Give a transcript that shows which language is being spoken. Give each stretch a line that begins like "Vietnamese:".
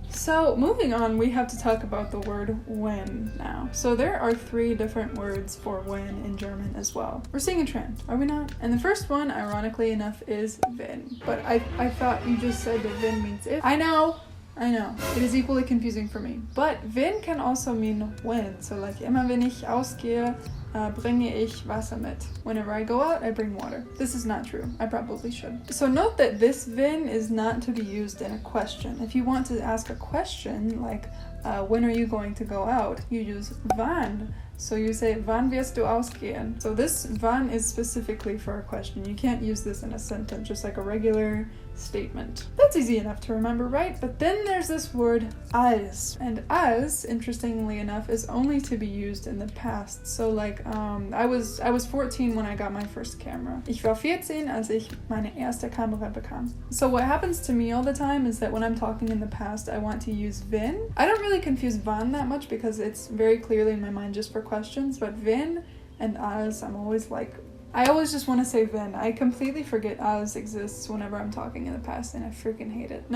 English: So moving on, we have to talk about the word when now. So there are 3 different words for when in German as well. We're seeing a trend, are we not? And the first one, ironically enough, is wenn. But I thought you just said that wenn means if. I know. It is equally confusing for me. But wenn can also mean when. So like,
German: immer wenn ich ausgehe, bringe ich Wasser mit.
English: Whenever I go out, I bring water. This is not true. I probably should. So note that this wenn is not to be used in a question. If you want to ask a question, like, when are you going to go out? You use wann. So you say,
German: wann wirst du ausgehen?
English: So this wann is specifically for a question. You can't use this in a sentence, just like a regular statement. That's easy enough to remember, right? But then there's this word als. And als, interestingly enough, is only to be used in the past. So like, I was 14 when I got my first camera.
German: Ich war 14, als ich meine erste Kamera bekam.
English: So what happens to me all the time is that when I'm talking in the past, I want to use wenn. I don't really confuse wann that much because it's very clearly in my mind just for questions, but wenn and als, I'm always like, I always just want to say wenn. I completely forget als exists whenever I'm talking in the past, and I freaking hate it.